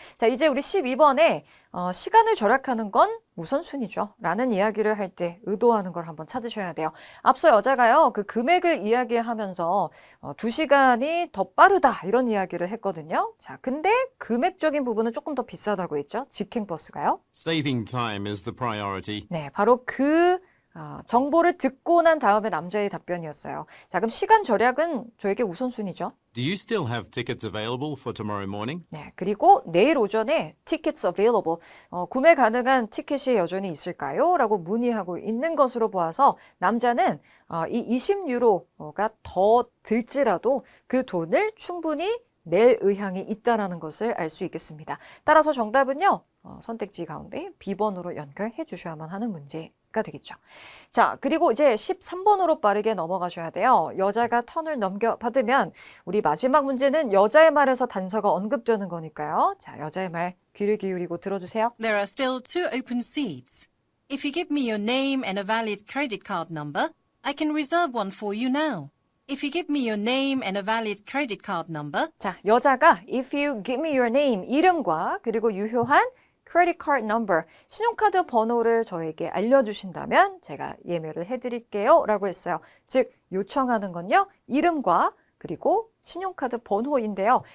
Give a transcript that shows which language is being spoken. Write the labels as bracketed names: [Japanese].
[Korean] 자, 이제 우리 12번에 시간을 절약하는 건 우선순위죠. 라는 이야기를 할 때 의도하는 걸 한번 찾으셔야 돼요. 앞서 여자가요, 그 금액을 이야기하면서 2시간이 더 빠르다 이런 이야기를 했거든요. 자, 근데 금액적인 부분은 조금 더 비싸다고 했죠. 직행버스가요. [English] Saving time is the priority. [Korean] 네, 바로 그 정보를 듣고 난 다음에 남자의 답변이었어요. 자, 그럼 시간 절약은 저에게 우선순위죠. [English] Do you still have tickets available for tomorrow morning? [Korean] 네, 그리고 내일 오전에 [English] tickets available, [Korean] 구매 가능한 티켓이 여전히 있을까요? 라고 문의하고 있는 것으로 보아서 남자는 이 20유로가 더 들지라도 그 돈을 충분히 낼 의향이 있다는 것을 알 수 있겠습니다. 따라서 정답은요, 선택지 가운데 B번으로 연결해 주셔야만 하는 문제가 되겠죠. 자, 그리고 이제 13번으로 빠르게 넘어가셔야 돼요. 여자가 턴을 넘겨받으면 우리 마지막 문제는 여자의 말에서 단서가 언급되는 거니까요. 자, 여자의 말 귀를 기울이고 들어주세요. [English] There are still 2 open seats. If you give me your name and a valid credit card number, I can reserve one for you now. If you give me your name and a valid credit card number, [Korean] 자, 여자가 [English] if you give me your name, [Korean] 이름과 그리고 유효한 credit card number, 신용카드 번호를 저에게 알려주신다면 제가 예매를 해드릴게요 라고 했어요. 즉, 요청하는 건요, 이름과 그리고 신용카드 번호인데요.